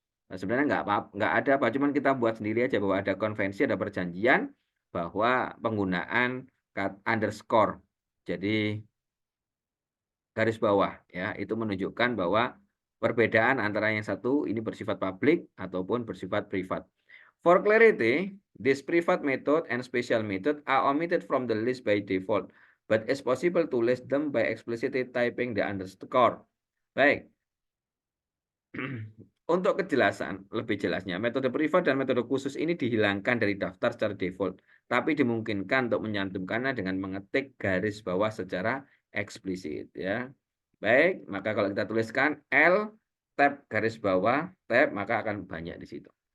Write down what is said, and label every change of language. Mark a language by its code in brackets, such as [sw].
[id] Nah, sebenarnya nggak ada apa, cuman kita buat sendiri aja bahwa ada konvensi, ada perjanjian bahwa penggunaan underscore, jadi garis bawah ya, itu menunjukkan bahwa perbedaan antara yang satu ini bersifat publik ataupun bersifat privat. [en] For clarity, this private method and special method are omitted from the list by default, but it's possible to list them by explicitly typing the underscore. [id] Baik. Untuk kejelasan, lebih jelasnya, metode privat dan metode khusus ini dihilangkan dari daftar secara default, tapi dimungkinkan untuk menyantumkannya dengan mengetik garis bawah secara eksplisit ya. Baik, maka kalau kita tuliskan L tab garis bawah tab, maka akan banyak di situ.